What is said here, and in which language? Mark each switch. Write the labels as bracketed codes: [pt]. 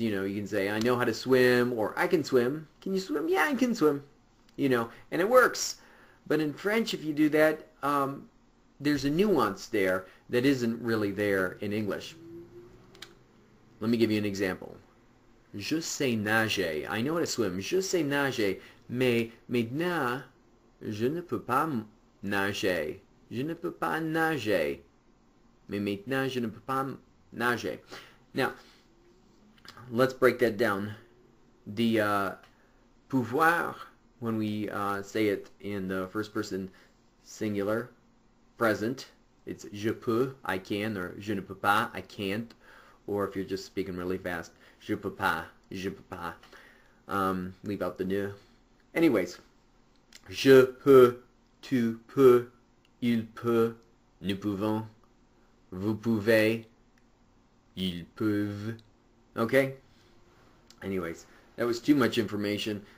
[en] You know, you can say, I know how to swim, or I can swim. Can you swim? Yeah, I can swim. You know, and it works. But in French, if you do that, there's a nuance there that isn't really there in English. Let me give you an example. [fr] Je sais nager. [en] I know how to swim. [fr] Je sais nager. Mais maintenant, je ne peux pas nager. Je ne peux pas nager. Mais maintenant, je ne peux pas nager. [en] Now, let's break that down. The pouvoir, when we say it in the first person singular, present, it's [fr] je peux, [en] I can, or [fr] je ne peux pas, [en] I can't. Or if you're just speaking really fast, [fr] je peux pas, je peux pas. [en] Leave out the ne. Anyways, [fr] je peux, tu peux, il peut, nous pouvons, vous pouvez, ils peuvent. [en] Okay? Anyways, that was too much information.